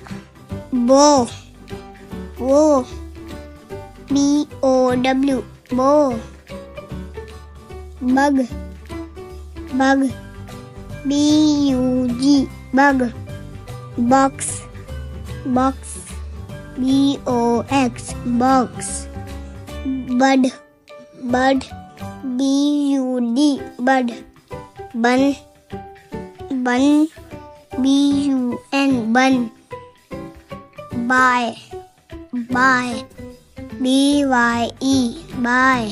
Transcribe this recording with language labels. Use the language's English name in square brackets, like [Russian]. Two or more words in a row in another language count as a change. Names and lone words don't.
[English] Bow, Bow, B-O-W, Bow. Bug, Bug, B-U-G, Bug. Box, Box, B-O-X, Box. Bud, Bud, B-U-D, Bud. Bun, Bun, B-U-N, Bun. Buy, Buy, B-Y-E, Buy.